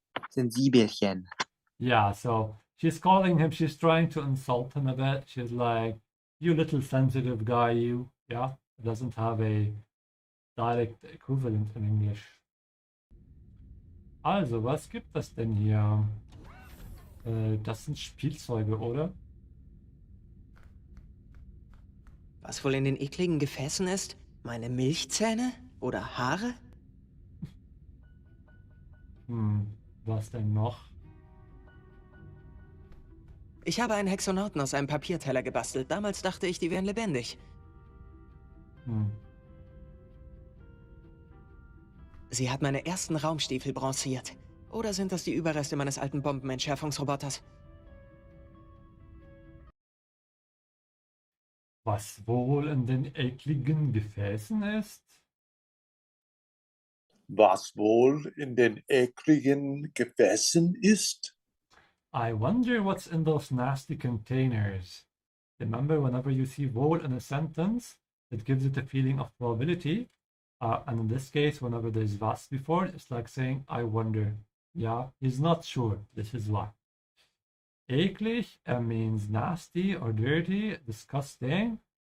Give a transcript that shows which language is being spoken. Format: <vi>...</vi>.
<de>Sensibelchen.</de> <en>Yeah, so she's calling him, she's trying to insult him a bit. She's like, you little sensitive guy, you. Yeah, it doesn't have a direct equivalent in English.</en> <de>Also, was gibt es denn hier? Das sind Spielzeuge, oder? Was wohl in den ekligen Gefäßen ist? Meine Milchzähne? Oder Haare? Was denn noch? Ich habe einen Hexonauten aus einem Papierteller gebastelt. Damals dachte ich, die wären lebendig. Sie hat meine ersten Raumstiefel bronziert. Oder sind das die Überreste meines alten Bombenentschärfungsroboters? Was wohl in den ekligen Gefäßen ist? Was wohl in den ekligen Gefäßen ist?</de> <en>I wonder what's in those nasty containers. Remember, whenever you see wohl in a sentence, it gives it a feeling of probability. And in this case, whenever there's was before, it's like saying, I wonder. Yeah, he's not sure. This is why. Eklig means nasty or dirty, disgusting.</en>